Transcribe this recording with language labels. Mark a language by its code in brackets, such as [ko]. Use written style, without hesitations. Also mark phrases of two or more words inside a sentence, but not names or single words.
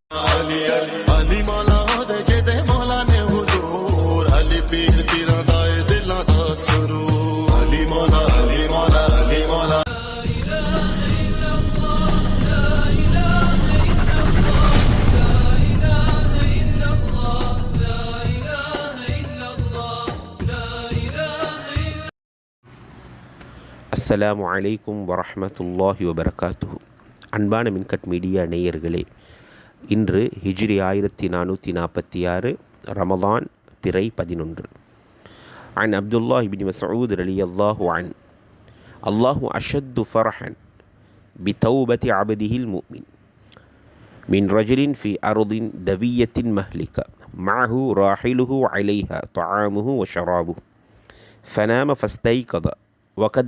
[pa] علی علی علی مولا دے جیدے مولا نے حضور علی پیر پیراں دا دلاں دا سرور علی مولا علی مولا علی مولا अली मौला [ar] السلام عليكم ورحمة الله وبركاته. [ta] அன்பான மின்கட் மீடியா நேயர்களே, இன்று ஹிஜ்ரி 1446 ரமலான் பிறை 11. [ar] عن عبد الله بن مسعود رضي الله عنه الله أشد فرحا بتوبة عبده المؤمن من رجل في أرض دوية مهلكة معه راحله عليها طعامه وشرابه فنام فاستيقظ وقد